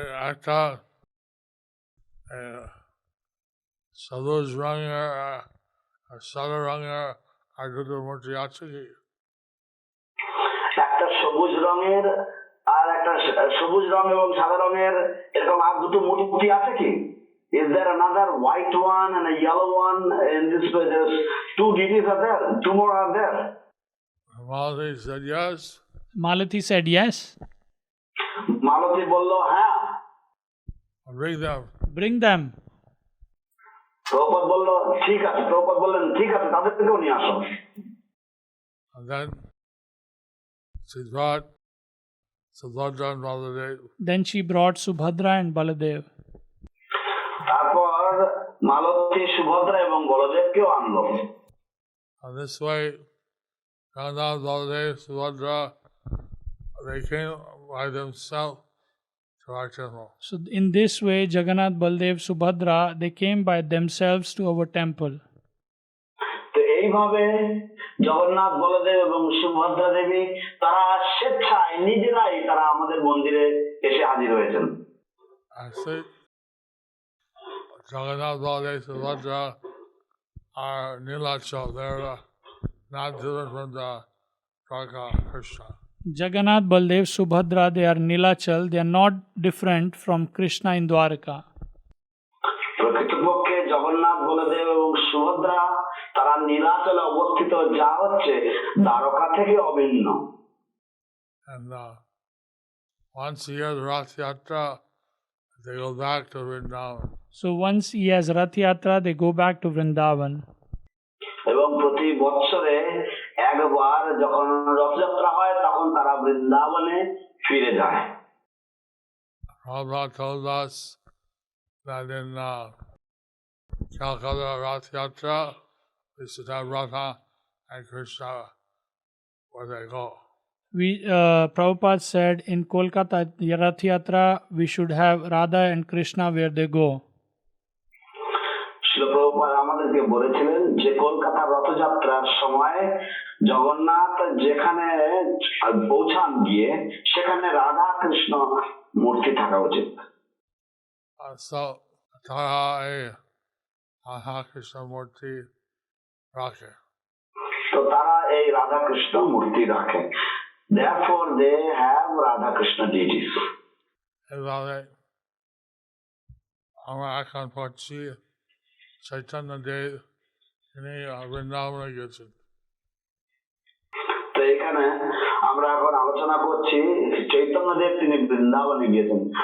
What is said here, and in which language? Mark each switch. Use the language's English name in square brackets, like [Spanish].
[Bangla] একটা সবুজ রঙের আর সাদা রঙের আর দুটো মূর্তি আছে কি? একটা সবুজ রঙের আর একটা সবুজ রং এবং সাদা রঙের এরকম আর দুটো মূর্তি আছে কি? [English] Is there another white one and a yellow one in this way? There's two deities are there. Two more are there. Malati said yes. Malati said yes. [Bangla] মালতী বলল হ্যাঁ। [English] Bring them. Bring them. [Bangla] Prabhupada বলল ঠিক আছে। প্রভুপাদ বললেন ঠিক আছে, তাদেরকেও নিয়ে আসো। [English] And then she brought Subhadra and Baladev. Then she brought Subhadra and Baladev. তারপর মালতী সুভদ্রা এবং বলদেবকেও আনলো। And this way, Jagannath, Baladev, Subhadra, they came by themselves to our temple. So in this way, Jagannath, Baldev, Subhadra, they came by themselves to our temple. [Bangla] তো এইভাবে জগন্নাথ, বলদেব এবং সুভদ্রা দেবী তারা স্বেচ্ছায় নিজেরাই তারা আমাদের মন্দিরে এসে হাজির হয়েছেন। [English] Actually, Jagannath, Baladev, Subhadra are Nilachal. They're not different from the Dwarka Krishna. Jagannath, Baldev, Subhadra, they are Nilachal. They are not different from Krishna in Dwarka. [Bangla] প্রকৃতপক্ষে জগন্নাথ, বলদেব এবং সুভদ্রা তারা নীলাচলে অবস্থিত, যা হচ্ছে দ্বারকা থেকে অভিন্ন। [English] And once a year, the Rath Yatra, they go back to Vrindavan. So once he has Rath Yatra, they go back to Vrindavan. [Bangla] এবং প্রতি বৎসরে একবার যখন রথযাত্রা হয় তখন তারা বৃন্দাবনে ফিরে যায়। [English] Prabhupada told us that in Calcutta Rath Yatra, we should have Radha and Krishna where they go. Prabhupada said in Kolkata Rath Yatra we should have Radha and Krishna where they go. [Bangla] শিল প্রভুপাদ আমাদেরকে বলেছিলেন যে কলকাতার রথযাত্রার সময় জগন্নাথ যেখানে পৌঁছান গিয়ে সেখানে রাধা কৃষ্ণ মূর্তি থাকা উচিত। So, Radha Krishna Murti Rakhe. তো তারা এই রাধা কৃষ্ণ মূর্তি রাখে। [English] Therefore they have Radha Krishna deities. [Bangla] এভাবে আমরা এখন পড়ছি চৈতন্য দেব তিনি বৃন্দাবনে গেছেন। তো এখানে আমরা এখন আলোচনা করছি চৈতন্য দেব তিনি বৃন্দাবনে গিয়েছেন।